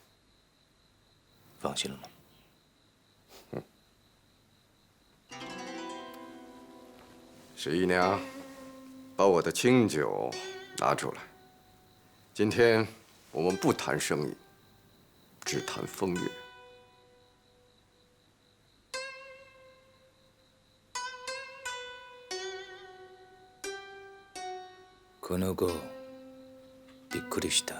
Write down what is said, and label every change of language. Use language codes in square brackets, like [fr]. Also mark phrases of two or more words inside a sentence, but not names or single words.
[zh] 放心了吗？十一娘，把我的清酒拿出来。今天我们不谈生意，只谈风月。 [ja] この後、びっくりした。